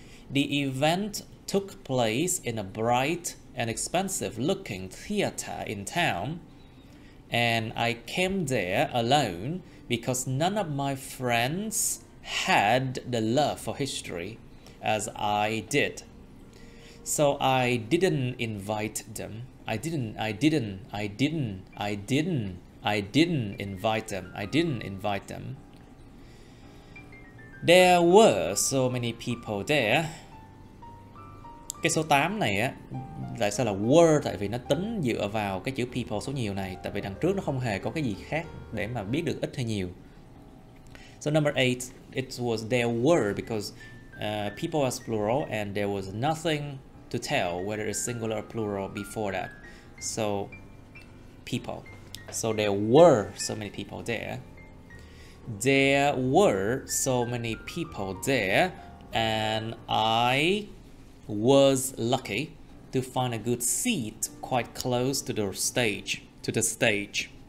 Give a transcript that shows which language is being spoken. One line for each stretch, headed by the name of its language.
English: The event took place in a bright and expensive looking theater in town, and I came there alone because none of my friends had the love for history as I did. So I didn't invite them. I didn't invite them. There were so many people there.
Vietnamese: Cái số 8 này á, tại sao là were? Tại vì nó tính dựa vào cái chữ people số nhiều này. Tại vì đằng trước nó không hề có cái gì khác để mà biết được ít hay nhiều.
English: So number 8, it was there were because people was plural and there was nothing to tell whether it's singular or plural before that. So people. So there were so many people there. There were so many people there, and I was lucky to find a good seat quite close to the stage.